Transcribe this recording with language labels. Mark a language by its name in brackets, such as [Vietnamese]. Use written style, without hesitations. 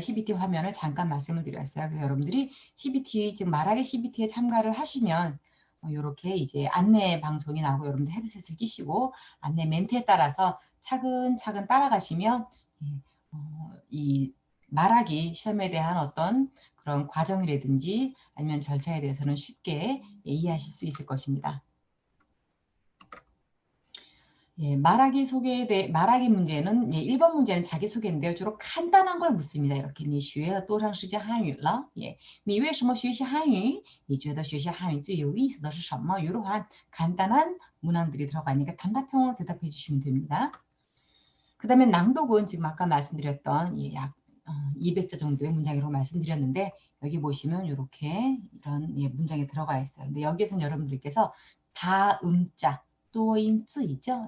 [Korean] CBT 화면을 잠깐 말씀을 드렸어요. 그래서 여러분들이 CBT, 지금 말하기 CBT에 참가를 하시면 이렇게 이제 안내 방송이 나오고 여러분들 헤드셋을 끼시고 안내 멘트에 따라서 차근차근 따라가시면 이 말하기 시험에 대한 어떤 그런 과정이라든지 아니면 절차에 대해서는 쉽게 이해하실 수 있을 것입니다. 말하기 문제는 1번 문제는 자기소개인데요. 주로 간단한 걸 묻습니다. 이렇게 [Chinese] 你学了多长时间汉语了?你为什么学习汉语? 你觉得学习汉语最有意思的是什么? [Korean] 이러한 간단한 문항들이 들어가니까 단답형으로 대답해 주시면 됩니다. 그 다음에 낭독은 지금 아까 말씀드렸던 약 200자 정도의 문장이라고 말씀드렸는데 여기 보시면 이렇게 이런 문장이 들어가 있어요. 근데 여기에서는 여러분들께서 다음자 또인즈 있죠.